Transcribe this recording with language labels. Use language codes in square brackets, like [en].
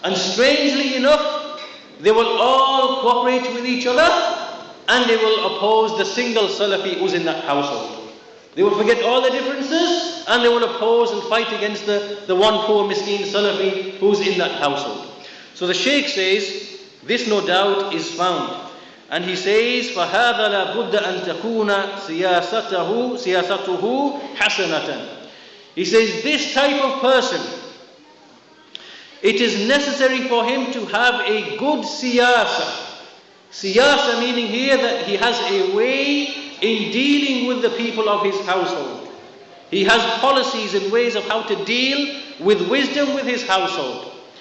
[en] And strangely enough, they will all cooperate with each other, and they will oppose the single Salafi who's in that household. They will forget all the differences and they will oppose and fight against the one poor miskin Salafi who's in that household. So the Shaykh says, this no doubt is found. And he says, [ar] فَهَذَا لَا بُدَّ أَن تَكُونَ سِيَاسَتُهُ حَسَنَةً. [en] He says, this type of person, it is necessary for him to have a good siyasa. Siyasa meaning here that he has a way in dealing with the people of his household. He has policies and ways of how to deal with wisdom with his household.